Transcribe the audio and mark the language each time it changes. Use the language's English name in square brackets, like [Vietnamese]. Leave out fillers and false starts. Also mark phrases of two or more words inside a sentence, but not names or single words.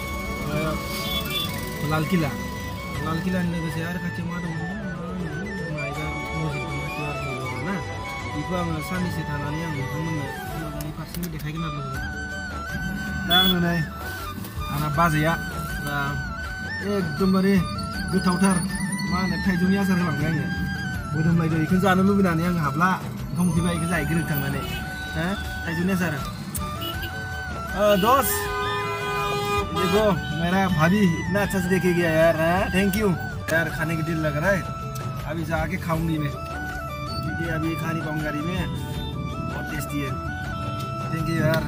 [Bodo] लाल किला लोगोसे आरो खाथियाव मा दङ मायबा मस्जिद दङ ना बेखौ आङो साननैसो थानानै आं नोंथांमोननो मोजाङै फारसेनो देखायगोन आरो दा आङो नै आंना बाजैया दा एकदमबारे गोथावथार मा होनो थाइजौनि आसार होलांबाय आङो मोदोमलायदो बेखौ जानो लुबैनानै आं हाबला ओंखाम उखैबाय बेखौ जाहैग्रो थांनानै थाइजौनि आसार [Hindi] दोस्त देखो मेरा भाभी इतना अच्छा से देके गया यार। [English] thank you [Hindi] यार, खाने की दिल लग रहा है, अभी जाके खाऊंगी मैं क्योंकि अभी खा नहीं पाऊंगा गाड़ी में, बहुत टेस्टी है। [English] thank you [Hindi] यार।